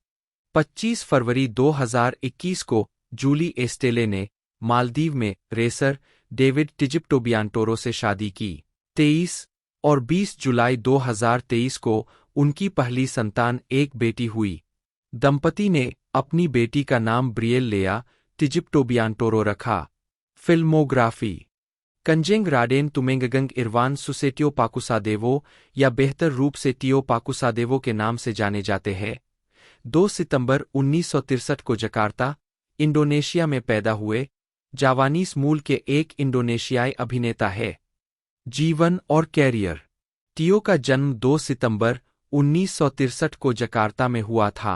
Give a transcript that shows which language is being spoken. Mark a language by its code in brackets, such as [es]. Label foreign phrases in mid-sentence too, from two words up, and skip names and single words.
[hi] 25 फरवरी 2021 को जूली एस्टेले ने मालदीव में रेसर डेविड टिजिप्टोबियांटोरो से शादी की। 23 और 20 जुलाई 2023 को उनकी पहली संतान एक बेटी हुई। दंपति ने अपनी बेटी का नाम ब्रिएल लेया टिजिप्टोबियांटोरो रखा। फिल्मोग्राफी कंजेंग राडेन तुमेंगगंग इरवान सुसेटियो पाकुसादेवो या बेहतर रूप से टियो पाकुसादेवो के नाम से जाने जाते हैं 2 सितंबर 1963 को जकार्ता, इंडोनेशिया में पैदा हुए, जावानीज मूल के एक इंडोनेशियाई अभिनेता है। जीवन और कैरियर। टियो का जन्म 2 सितंबर 1963 को जकार्ता में हुआ था।